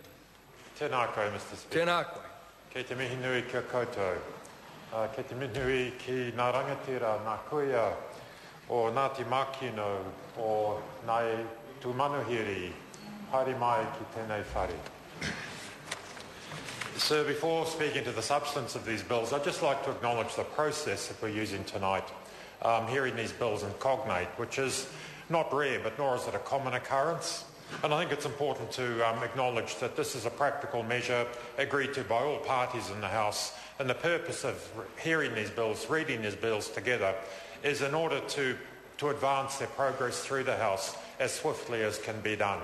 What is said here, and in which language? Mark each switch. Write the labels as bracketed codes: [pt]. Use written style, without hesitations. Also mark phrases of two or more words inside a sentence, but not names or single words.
[mi] Tēnā koe, [en] Mr. Speaker. [mi] Tēnā koe. Kei te mihi nui kia koutou. Kei te mihi nui ki ngā rangatira, ngā kuia o Ngati Makino, o Ngai Tamanuhiri, haere mai ki tēnei whare. [en] So before speaking to the substance of these bills, I'd just like to acknowledge the process that we're using tonight, hearing these bills in cognate, which is not rare, but nor is it a common occurrence. And I think it's important to acknowledge that this is a practical measure agreed to by all parties in the House, and the purpose of hearing these bills, reading these bills together, is in order to advance their progress through the House as swiftly as can be done.